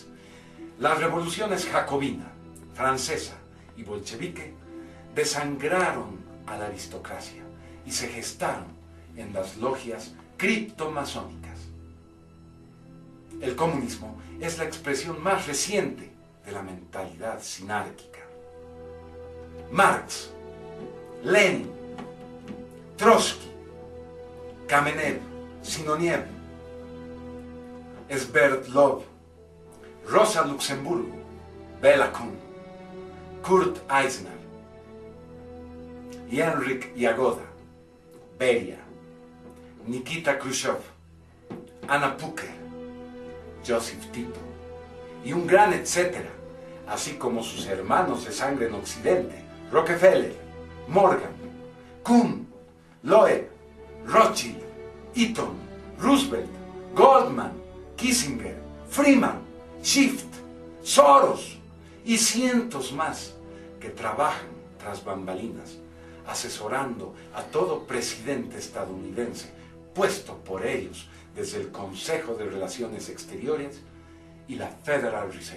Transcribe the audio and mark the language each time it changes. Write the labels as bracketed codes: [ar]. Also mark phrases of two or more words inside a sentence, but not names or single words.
[es] Las revoluciones jacobina, francesa y bolchevique desangraron a la aristocracia y se gestaron en las logias criptomasónicas. El comunismo es la expresión más reciente de la mentalidad sinárquica. Marx, Lenin, Trotsky, Kamenev, Sinoniev, Sverdlov, Rosa Luxemburgo, Bela Kun, Kurt Eisner, Henryk Jagoda, Beria, Nikita Khrushchev, Anna Puker, Joseph Tito y un gran etcétera, así como sus hermanos de sangre en Occidente, Rockefeller, Morgan, Kuhn, Loeb, Rothschild, Eaton, Roosevelt, Goldman, Kissinger, Freeman, Schiff, Soros y cientos más que trabajan tras bambalinas, asesorando a todo presidente estadounidense puesto por ellos desde el Consejo de Relaciones Exteriores y la Federal Reserve.